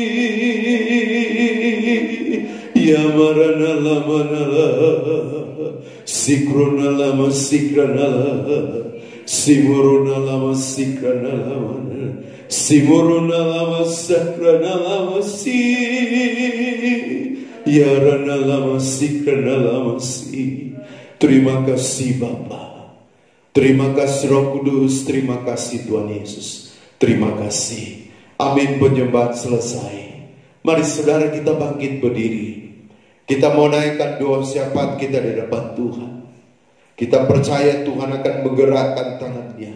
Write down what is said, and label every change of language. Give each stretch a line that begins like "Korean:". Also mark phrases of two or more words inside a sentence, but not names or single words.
Indonesian: Ya maranala, sikronala, sikranala, simurunala, sikranala, simurunala, sakranala, si. Ya ranala, sikranala, si. Terima kasih Bapa, terima kasih Roh Kudus, terima kasih Tuhan Yesus, terima kasih. Amin. Penyembahan selesai. Mari saudara kita bangkit berdiri. Kita mau naikkan doa syafaat kita di depan Tuhan. Kita percaya Tuhan akan menggerakkan tangan-Nya.